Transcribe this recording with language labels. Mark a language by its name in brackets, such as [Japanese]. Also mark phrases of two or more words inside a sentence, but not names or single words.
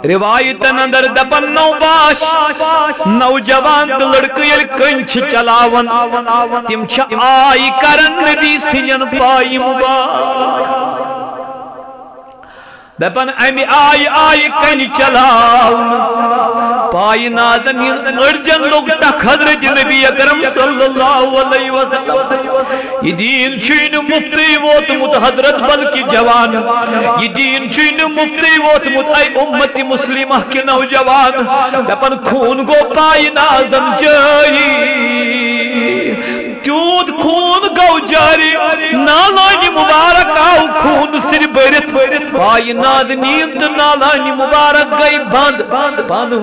[Kashmiri] روایتن اندر دپن نوباش نوجوان تہٕ لڑکہٕ ییٚلہِ کٔنۍ چھِ چلاوان تِم چھِ آیہِ کران نبی سٕنٛدٮ۪ن پایہِ مُبارک دپن امہِ آیہِ کنہِ چلاونہٕ پایہِ نازن أڑجن لوٚگ ٹکھ حضرت نبی اکرم [Arabic] صلی اللہ علیہ وسلم [Kashmiri] یہ دین چھُے نہٕ مُفتٕے ووتمُت حضرت بلکہ جوان یہ دین چھُے نہٕ مُفتٕے ووتمُت اے اُمتِ مُسلمہ کہِ نوجوان دپن خوٗن گوٚو پایہِ نازن جٲری تیوٗت خوٗن گوٚو جاری نالانہِ مُبارک آو خوٗن سۭتۍ بٔرِتھ پایہِ نازنیٖن تہٕ نالانہِ مُبارک گٔے بنٛد پانہٕ